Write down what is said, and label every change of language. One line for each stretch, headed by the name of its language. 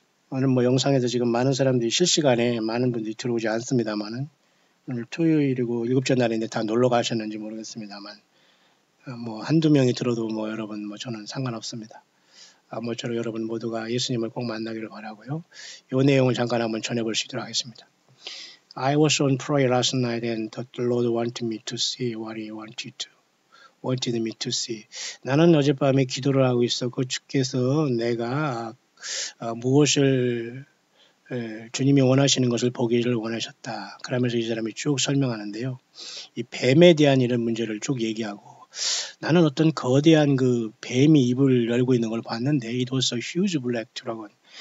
Korean: 오늘 영상에서 지금 많은 사람들이 실시간에 많은 분들이 들어오지 않습니다만은 오늘 토요일이고 일곱째 날인데 다 놀러 가셨는지 모르겠습니다만 한두 명이 들어도 여러분 저는 상관없습니다. 아무쪼록 여러분 모두가 예수님을 꼭 만나기를 바라고요. 이 내용을 잠깐 한번 전해볼 수 있도록 하겠습니다.
English: I was on prayer last night and the Lord wanted me to see what He wanted me to see.
Korean: 나는 어젯밤에 기도를 하고 있었고 주께서 내가 무엇을 주님이 원하시는 것을 보기를 원하셨다. 그러면서 이 사람이 쭉 설명하는데요. 이 뱀에 대한 이런 문제를 쭉 얘기하고 나는 어떤 거대한 그 뱀이 입을 열고 있는 걸 봤는데
English: it was a huge black dragon.